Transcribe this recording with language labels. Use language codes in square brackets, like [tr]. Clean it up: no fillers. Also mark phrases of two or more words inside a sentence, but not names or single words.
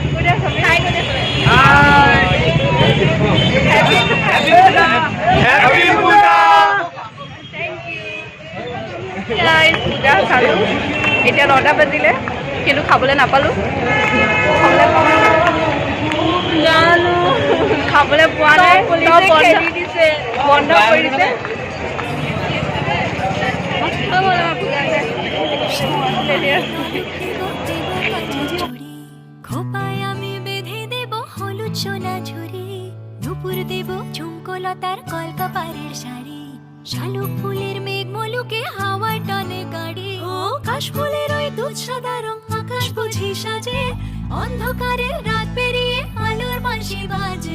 [as] পূজা চালোঁ, এতিয়া 9টা বাজিলে, কিন্তু খাবলৈ নাপালোঁ। খাবলৈ পোৱা নাই, বন্ধ কৰি দিছে। [bn] লতার কলকাপাড়ের শাড়ি, শালুক ফুলের মেঘ মলুকে হাওয়ার টানে গাড়ি, ও কাশ ফুলের ওই দুধ সাদা রং আকাশ বুঝি সাজে, অন্ধকারে রাত পেরিয়ে আলোর বাঁশি বাজে।